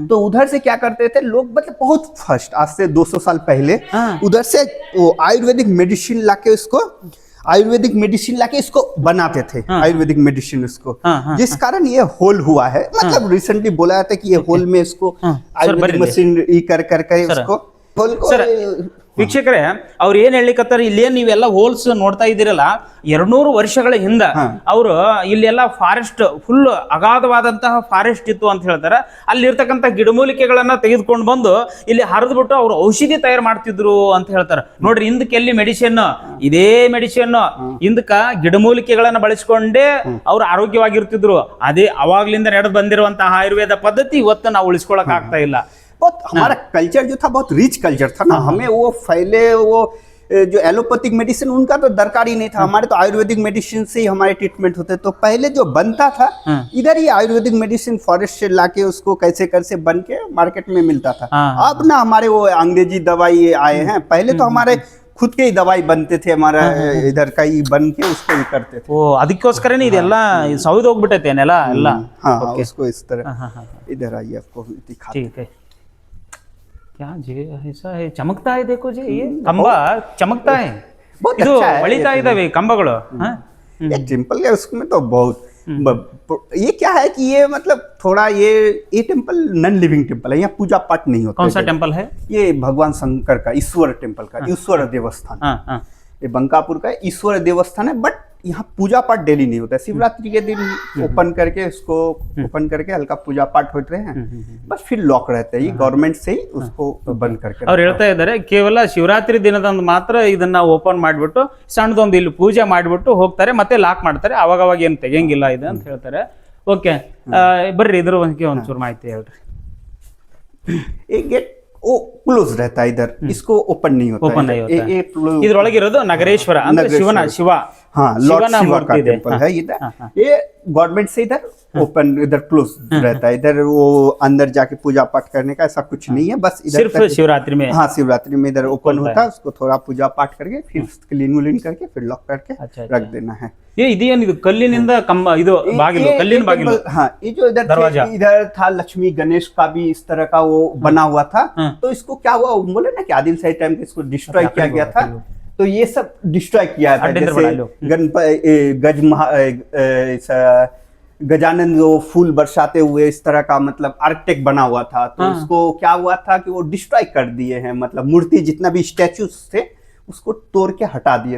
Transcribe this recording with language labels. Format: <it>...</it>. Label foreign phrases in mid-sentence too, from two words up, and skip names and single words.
<hi>तो उधर से क्या करते थे लोग, मतलब बहुत फर्स्ट आज से 200 साल पहले उधर से वो</hi> <en>ayurvedic medicine</en> <hi>लाके इसको बनाते थे,</hi> <en>ayurvedic medicine</en> <hi>इसको, जिस कारण ये होल हुआ है। मतलब रिसेंटली बोला जाता है कि ये होल में इसको</hi> <en>ayurvedic machine</en> <hi>करके उसको होल को।</hi> <kn>ವೀಕ್ಷಕರೇ ಅವ್ರು ಏನ್ ಹೇಳಿಕತ್ತಾರ, ಇಲ್ಲೇನ್ ನೀವೆಲ್ಲ ಹೋಲ್ಸ್ ನೋಡ್ತಾ ಇದ್ದೀರಲ್ಲ, 200 ವರ್ಷಗಳ ಹಿಂದ ಅವರು ಇಲ್ಲೆಲ್ಲ</kn> <en>forest full</en> <kn>ಅಗಾಧವಾದಂತಹ ಫಾರೆಸ್ಟ್ ಇತ್ತು ಅಂತ ಹೇಳ್ತಾರೆ. ಅಲ್ಲಿರ್ತಕ್ಕಂಥ ಗಿಡಮೂಲಿಕೆಗಳನ್ನ ತೆಗೆದುಕೊಂಡು ಬಂದು ಇಲ್ಲಿ ಹರಿದ್ಬಿಟ್ಟು ಅವ್ರು ಔಷಧಿ ತಯಾರು ಮಾಡ್ತಿದ್ರು ಅಂತ ಹೇಳ್ತಾರೆ. ನೋಡ್ರಿ, ಹಿಂದಕ್ಕೆ ಎಲ್ಲಿ ಮೆಡಿಸಿನ್, ಇದೇ ಮೆಡಿಸಿನ್ ಹಿಂದಕ್ಕ ಗಿಡಮೂಲಿಕೆಗಳನ್ನ ಬಳಸಿಕೊಂಡೇ ಅವ್ರು ಆರೋಗ್ಯವಾಗಿರ್ತಿದ್ರು. ಅದೇ ಅವಾಗ್ಲಿಂದ ನಡೆದು ಬಂದಿರುವಂತಹ ಆಯುರ್ವೇದ ಪದ್ಧತಿ ಇವತ್ತು ನಾವು ಉಳಿಸ್ಕೊಳಕ್ ಆಗ್ತಾ ಇಲ್ಲ.</kn> <hi>बहुत हमारा कल्चर जो था बहुत</hi> <en>rich culture</en> <hi>था ना, हमें वो फैले वो जो</hi> <en>allopathic medicine</en> <hi>उनका तो दरकार ही नहीं था, हमारे तो</hi> <en>ayurvedic medicine</en> <hi>से ही हमारे ट्रीटमेंट होते। तो पहले जो बनता था इधर ही</hi> <en>ayurvedic medicine</en> <hi>फॉरेस्ट से लाके उसको कैसे बन के मार्केट में मिलता था। अब ना हमारे वो अंग्रेजी दवाई आए हैं, पहले तो हमारे खुद के ही दवाई बनते थे, हमारा इधर का ही बन के उसको ही करते थे।</hi> <kn>ಓ, ಅದಕ್ಕೋಸ್ಕರನೇ ಇದೆಲ್ಲ ಸೌದು ಹೋಗ್ಬಿಟ್ಟೈತೆ ಏನೆಲ್ಲ ಎಲ್ಲ.</kn> <hi>हाँ, उसको इस तरह इधर आइए आपको दिखाते। ठीक है, क्या जी ऐसा है, चमकता है, देखो जी ये खंबा चमकता है, बहुत</hi> <kn>ಇದು</kn> <hi>अच्छा है</hi> <kn>ಹೊಳಿತಾ ಇದಾವೆ ಕಂಬಗಳು.</kn> <hi>ये टेम्पल है उसमें तो बहुत ये क्या है कि ये मतलब थोड़ा ये टेम्पल</hi> <en>non living temple</en> <hi>है, यहाँ पूजा पाठ नहीं होता। कौन सा टेम्पल है? ये भगवान शंकर का ईश्वर टेम्पल का, ईश्वर देवस्थान। ये बंकापुर का ईश्वर देवस्थान है, बट यहाँ पूजा पाठ डेली नहीं होता है। शिवरात्रि के दिन ओपन करके उसको ओपन करके हल्का पूजा पाठ होते हैं, बस फिर लॉक रहता है, ये गवर्नमेंट से ही उसको बंद करके।</hi> <kn>ಅವ್ರು ಹೇಳ್ತಾ ಇದ್ದಾರೆ, ಕೇವಲ ಶಿವರಾತ್ರಿ ದಿನದಂದು ಮಾತ್ರ ಇದನ್ನ ಓಪನ್ ಮಾಡಿಬಿಟ್ಟು ಸಣ್ಣದೊಂದು ಇಲ್ಲಿ ಪೂಜೆ ಮಾಡಿಬಿಟ್ಟು ಹೋಗ್ತಾರೆ, ಮತ್ತೆ ಲಾಕ್ ಮಾಡ್ತಾರೆ, ಅವಾಗ ಏನು ತೆಗೆಯಂಗಿಲ್ಲ ಇದು ಅಂತ ಹೇಳ್ತಾರೆ. ಓಕೆ, ಬರ್ರಿ ಇದ್ರ ಬಗ್ಗೆ ಒಂಚೂರು ಮಾಹಿತಿ ಹೇಳ್ರಿ.</kn> <hi>एक गेट वो क्लोज रहता है इधर, इसको ओपन नहीं होता, ಓಪನ್ नहीं होता ये</hi> <kn>ಇದ್ರೊಳಗಿರೋದು ನಗರೇಶ್ವರ ಅಂದ್ರೆ ಶಿವ</kn> <hi>हाँ, लॉर्ड शिवा का टेम्पल है इधर। ये गवर्नमेंट से इधर ओपन, इधर क्लोज रहता है, इधर वो अंदर जाके पूजा पाठ करने का ऐसा कुछ नहीं है, बस इधर सिर्फ शिवरात्रि में। हाँ, शिवरात्रि में इधर ओपन होता है, उसको थोड़ा पूजा पाठ करके फिर क्लीन करके फिर लॉक करके रख देना है।</hi> <kn>ये इದೇನಿದು ಕಲ್ಲಿನಿಂದ ಕಂಬ, ಇದು ಬಾಗಿಲು, ಕಲ್ಲಿನ ಬಾಗಿಲು।</kn> <hi>हाँ, ये जो इधर था लक्ष्मी गणेश का भी इस तरह का वो बना हुआ था। तो इसको क्या हुआ, बोले ना कि आदिल शाही टाइम पे इसको डिस्ट्रॉय किया गया था, तो ये सब डिस्ट्रॉय किया था। जैसे गजानन जो फूल बरसाते हुए इस तरह का मतलब आर्किटेक्ट बना हुआ था, तो उसको क्या हुआ था कि वो डिस्ट्रॉय कर दिए हैं, मतलब मूर्ति जितना भी स्टैचूज थे उसको तोड़ के हटा दिए।</hi>